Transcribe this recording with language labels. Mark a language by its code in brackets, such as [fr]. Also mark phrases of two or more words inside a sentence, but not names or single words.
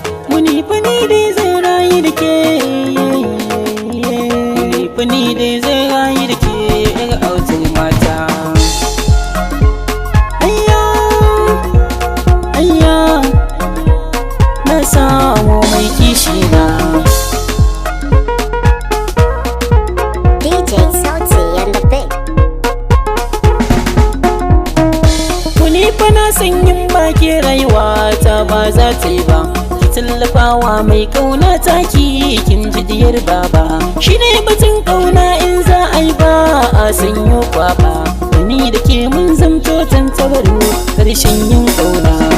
[ha] Muni fa ni dai zan rayu da ke. Muni fa ni dai zan rayu da ke, yar autar mata. Ayya, ayya, na samu mai kishi na. [en] D J Sauti and the Big. [ha] Ku ni fa na san yin ba ke rayuwa ta ba za ta yi ba. Ki tallafawa mai kauna ta ki, kin ji diyar baba. Shi ne batun kauna in za a yi ba a sanyo kwaba. Da ni da ke mun zamto tantabaru, karshen yin kauna.